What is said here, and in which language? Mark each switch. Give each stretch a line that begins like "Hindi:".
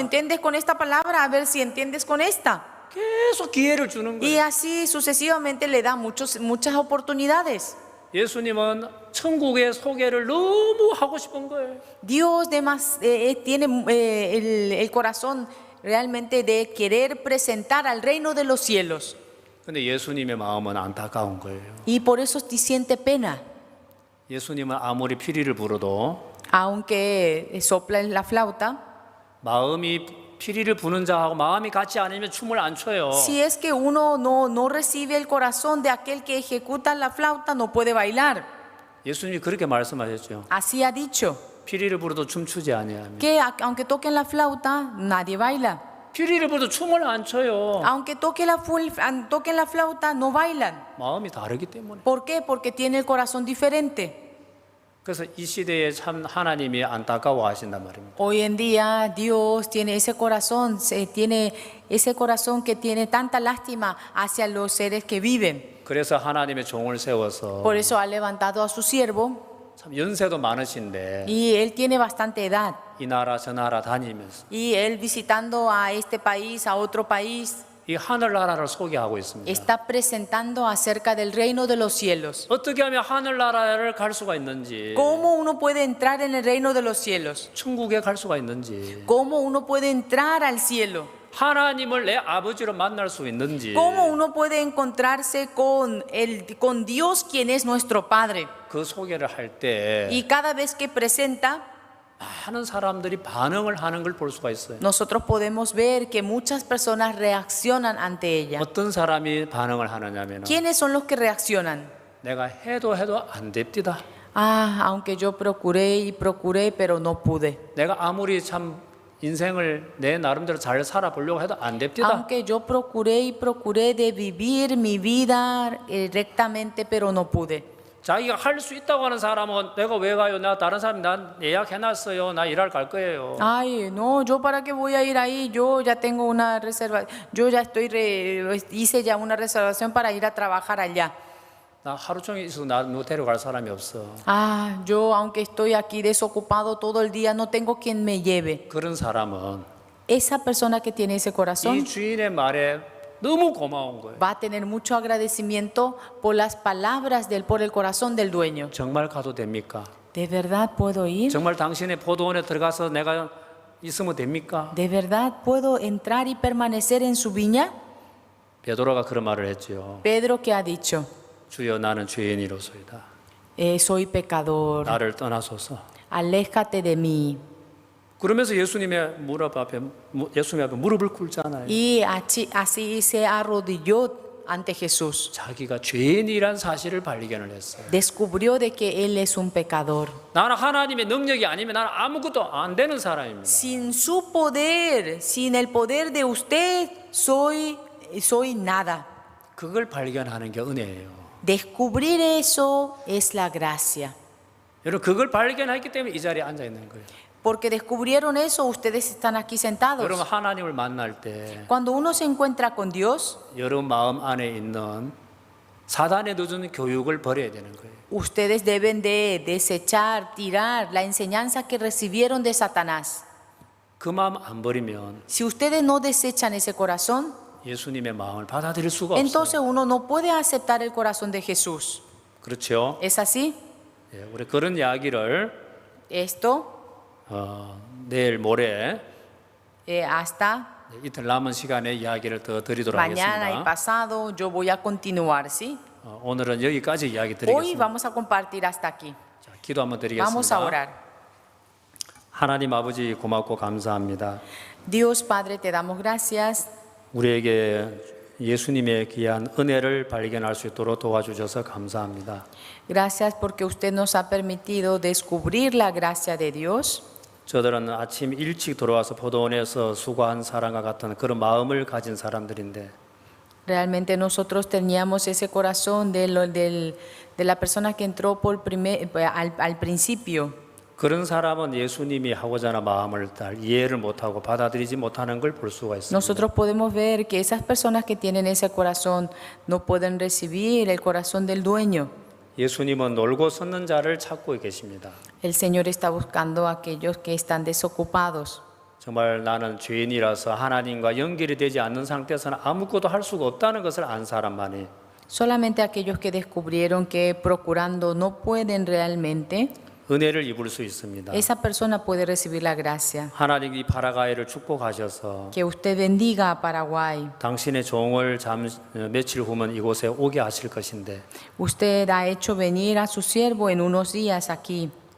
Spanish: entiendes con esta palabra, a ver si entiendes con esta.
Korean: 계속 기회를 주는
Spanish: Y
Korean: 거예요.
Spanish: así sucesivamente le da muchas oportunidades.
Korean: 예수님은 천국의 소개를 너무 하고 싶은 거예요.
Spanish: Dios tiene el corazón realmente de querer presentar al reino de los cielos.
Korean: 근데 예수님의 마음은 안타까운 거예요.
Spanish: Y por eso siente pena.
Korean: 예수님은 아무리 피리를 불어도
Spanish: Aunque sopla en la flauta,
Korean: 마음이 피리를 부는 자하고 마음이 같지 않으면 춤을 안 춰요.
Spanish: si es que uno no recibe el corazón de aquel que ejecuta la flauta, no puede bailar.
Korean: 예수님이 그렇게 말씀하셨죠.
Spanish: Así ha dicho,
Korean: 피리를 불어도 춤추지 아니하면.
Spanish: que aunque toquen la flauta, nadie baila.
Korean: 피리를 불어도 춤을 안 춰요.
Spanish: Aunque toquen la flauta, no bailan.
Korean: 마음이 다르기 때문에.
Spanish: ¿Por qué? Porque tiene el corazón diferente.
Korean: 그래서 이 시대에 참 하나님이 안타까워하신단 말입니다.
Spanish: Hoy en día Dios tiene ese corazón, tiene ese corazón que tiene tanta lástima hacia los seres que viven.
Korean: 그래서 하나님의 종을 세워서
Spanish: Por eso ha levantado a su siervo
Korean: 참 연세도 많으신데
Spanish: y él tiene bastante edad.
Korean: 이 나라 저 나라 다니면서
Spanish: Y él visitando a este país, a otro país,
Korean: 이 하늘나라를 소개하고 있습니다.
Spanish: está presentando acerca del reino de los cielos.
Korean: 어떻게 하면 하늘나라를 갈 수가 있는지,
Spanish: ¿Cómo uno puede entrar en el reino de los cielos?
Korean: 천국에 갈 수가 있는지,
Spanish: ¿Cómo uno puede entrar al cielo?
Korean: 하나님을 내 아버지로 만날 수 있는지,
Spanish: ¿Cómo uno puede encontrarse con Dios, quien es nuestro Padre?
Korean: 그 소개를 할 때
Spanish: Y cada vez que presenta,
Korean: 많은 사람들이 반응을 하는 걸 볼 수가 있어요.
Spanish: nosotros podemos ver que muchas personas reaccionan ante ella.
Korean: 어떤 사람이 반응을 하느냐면
Spanish: ¿Quiénes son los que reaccionan?
Korean: 내가 해도 안 됩니다.
Spanish: Ah, aunque yo procuré y procuré, pero no pude.
Korean: 내가 아무리 참 인생을 내 나름대로 잘 살아보려고 해도 안 됩니다.
Spanish: Aunque yo procuré y procuré de vivir mi vida rectamente, pero no pude.
Korean: 자기가 할 수 있다고 하는 사람은 내가 왜 가요? 나 다른 사람 난 예약해놨어요. 나 일할 갈 거예요.
Spanish: Ay, no, yo para qué voy a ir ahí, yo ya tengo una reserva, yo ya hice ya una reservación para ir a trabajar allá.
Korean: 나 하루 종일 있어도 나 데려갈 사람이 없어.
Spanish: Ah, yo aunque estoy aquí desocupado todo el día, no tengo quien me lleve.
Korean: 그런 사람은
Spanish: Esa persona que tiene ese
Korean: 이
Spanish: corazón
Korean: 주인의 말에 너무 고마운 거예요.
Spanish: va a tener mucho agradecimiento por las palabras por el corazón del dueño.
Korean: 정말 가도 됩니까?
Spanish: ¿De verdad puedo ir?
Korean: 정말 당신의 포도원에 들어가서 내가 있으면 됩니까?
Spanish: ¿De verdad puedo entrar y permanecer en su viña?
Korean: 베드로가 그런 말을 했죠.
Spanish: Pedro que ha dicho,
Korean: 주여 나는 죄인이로소이다.
Spanish: soy pecador,
Korean: 나를 떠나소서.
Spanish: aléjate de mí.
Korean: 그러면서 예수님 앞에 무릎을 꿇잖아요.
Spanish: Y así se arrodilló ante Jesús.
Korean: 자기가 죄인이란 사실을 발견을 했어요.
Spanish: Descubrió de que él es un pecador.
Korean: 나는 하나님의 능력이 아니면 나는 아무것도 안 되는 사람입니다.
Spanish: Sin su poder, sin el poder de usted, soy nada.
Korean: 그걸 발견하는 게 은혜예요.
Spanish: Descubrir eso es la gracia.
Korean: 여러분 그걸 발견했기 때문에 이 자리에 앉아 있는 거예요.
Spanish: Porque descubrieron eso, ustedes están aquí sentados.
Korean: 여러분 하나님을 만날 때
Spanish: Cuando uno se encuentra con Dios,
Korean: 여러분 마음 안에 있는 사단의 늦은 교육을 버려야 되는 거예요.
Spanish: ustedes deben de desechar, tirar la enseñanza que recibieron de Satanás.
Korean: 그 마음 안 버리면
Spanish: Si ustedes no desechan ese corazón,
Korean: 예수님의 마음을 받아들일 수가
Spanish: entonces
Korean: 없어요.
Spanish: uno no puede aceptar el corazón de Jesús.
Korean: 그렇죠.
Spanish: ¿Es así?
Korean: 예, 우리 그런 이야기를
Spanish: Esto
Korean: 내일 모레
Spanish: hasta
Korean: 이틀 남은 시간에 이야기를 더 드리도록
Spanish: mañana y
Korean: 하겠습니다.
Spanish: pasado yo voy a continuar, ¿sí?
Korean: 오늘은 여기까지 이야기
Spanish: Hoy
Korean: 드리겠습니다.
Spanish: vamos a compartir hasta aquí.
Korean: 자, 기도 한번
Spanish: Vamos a
Korean: 드리겠습니다.
Spanish: orar.
Korean: 하나님 아버지 고맙고 감사합니다.
Spanish: Dios Padre, te damos gracias
Korean: 우리에게 예수님의 귀한 은혜를 발견할 수 있도록 도와주셔서 감사합니다.
Spanish: Gracias porque usted nos ha permitido descubrir la gracia de Dios.
Korean: 저들은 아침 일찍 돌아와서 포도원에서 수고한 사람과 같은 그런 마음을 가진 사람들인데
Spanish: Realmente nosotros teníamos ese corazón de la persona que entró al principio.
Korean: 그런 사람은 예수님이 하고자 하는 마음을 잘 이해를 못하고 받아들이지 못하는 걸 볼 수가 있습니다.
Spanish: Nosotros podemos ver que esas personas que tienen ese corazón no pueden recibir el corazón del dueño.
Korean: 예수님은 놀고 섰는 자를 찾고 계십니다.
Spanish: El Señor está buscando a aquellos que están desocupados.
Korean: 정말 나는 죄인이라서 하나님과 연결이 되지 않는 상태에서는 아무것도 할 수가 없다는 것을 안 사람만이
Spanish: Solamente aquellos que descubrieron que procurando no pueden realmente,
Korean: 은혜를 입을 수 있습니다.
Spanish: esa persona puede recibir la gracia.
Korean: 하나님 이 파라과이를 축복하셔서
Spanish: Que usted bendiga a Paraguay.
Korean: 당신의 종을 며칠 후면 이곳에 오게 하실 것인데
Spanish: Usted ha hecho venir a su siervo en unos días aquí.